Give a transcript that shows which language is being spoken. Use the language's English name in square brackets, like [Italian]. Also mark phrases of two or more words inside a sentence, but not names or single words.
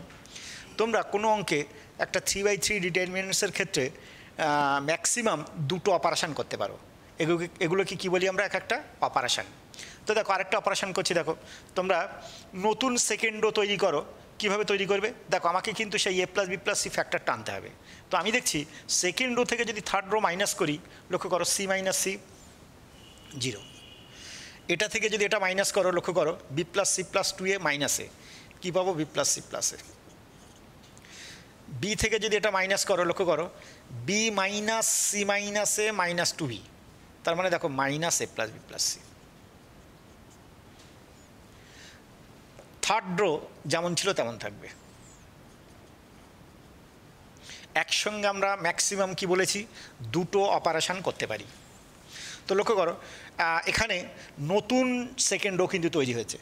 [Bangla] তোমরা কোনো অঙ্কে একটা 3/3 ডিটারমিনেন্টসের ক্ষেত্রে ম্যাক্সিমাম দুটো অপারেশান করতে পারো। এগুলোকে কী বলি আমরা? একটা অপারেশান। তো দেখো আরেকটা অপারেশান করছি, দেখো তোমরা নতুন [English] second row [Bangla] তৈরি করো। কীভাবে তৈরি করবে? দেখো আমাকে কিন্তু সেই [English] a plus b plus c [Bangla] ফ্যাক্টর টানতে হবে। তো আমি দেখছি [English] second row [Bangla] থেকে যদি [English] third row minus [Bangla] করি, লক্ষ্য করো [English] c minus c 0. [Bangla] এটা থেকে যদি এটা মাইনাস করো, লক্ষ্য করো [English] b plus c plus 2a [Bangla] মাইনাসে, কী পাবো? [English] b plus c plus a। [Bangla] b থেকে যদি এটা মাইনাস করো, লক্ষ্য করো [English] b minus c minus a minus 2b, [Bangla] তার মানে দেখো [English] minus a plus b plus c. third row [Bangla] যেমন ছিল তেমন থাকবে। একসঙ্গে আমরা ম্যাক্সিমাম কি বলেছি? দুটো অপারেশান করতে পারি। তো লক্ষ্য করো এখানে নতুন [English] second row [Bangla] কিন্তু তৈরি হয়েছে।